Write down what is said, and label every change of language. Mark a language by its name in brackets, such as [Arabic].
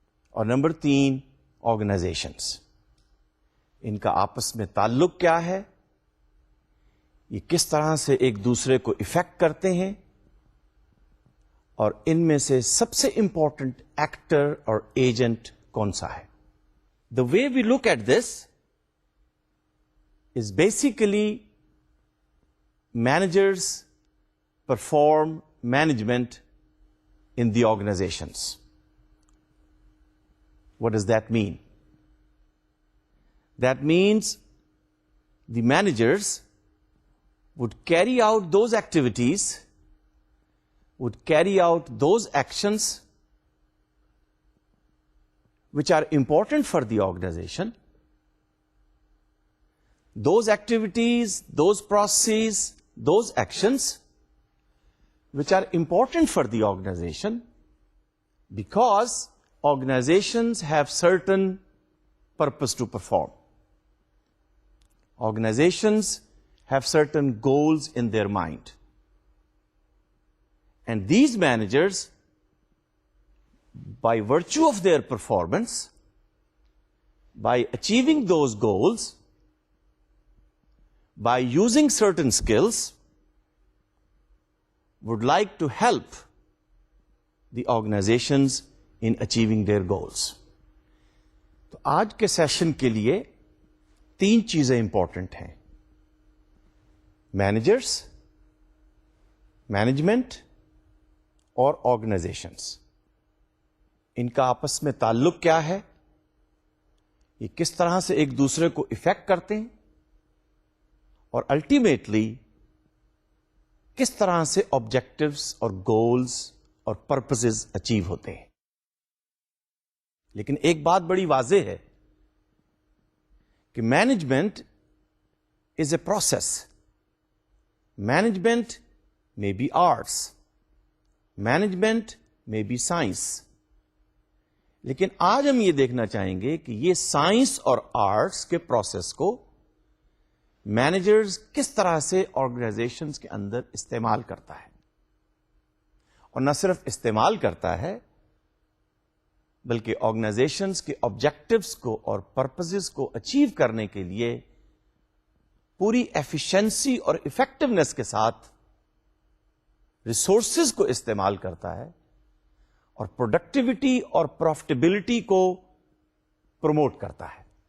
[Urdu] اور number 3, organizations. ان کا آپس میں تعلق کیا ہے؟ یہ کس طرح سے ایک دوسرے کو افیکٹ کرتے ہیں؟ اور ان میں سے سب سے امپورٹنٹ ایکٹر اور ایجنٹ کون سا ہے؟ [English] The way we look at this is basically managers perform management in the organisations. What does that mean? That means the managers would carry out those activities, would carry out those actions which are important for the organization. Those activities, those processes, those actions which are important for the organization because organizations have certain purpose to perform. Organizations have certain goals in their mind. And these managers, by virtue of their performance, by achieving those goals, by using certain skills, would like to help the organizations in achieving their goals. [Urdu] تو آج کے session کے لیے 3 چیزیں important ہیں: managers, management اور organisations. ان کا آپس میں تعلق کیا ہے؟ یہ کس طرح سے ایک دوسرے کو افیکٹ کرتے ہیں؟ اور الٹیمیٹلی کس طرح سے آبجیکٹیوز اور گولز اور پرپسز اچیو ہوتے ہیں؟ لیکن ایک بات بڑی واضح ہے کہ [English] Management is a process. Management may be arts, management may be science. [Urdu] لیکن آج ہم یہ دیکھنا چاہیں گے کہ یہ سائنس اور آرٹس کے پروسیس کو مینیجرز کس طرح سے آرگنائزیشنز کے اندر استعمال کرتا ہے. اور نہ صرف استعمال کرتا ہے بلکہ آرگنائزیشنز کے آبجیکٹیوز کو اور پرپسز کو اچیو کرنے کے لیے پوری ایفیشنسی اور افیکٹونیس کے ساتھ ریسورسز کو استعمال کرتا ہے اور پروڈکٹیوٹی اور پروفٹیبلٹی کو پروموٹ کرتا ہے.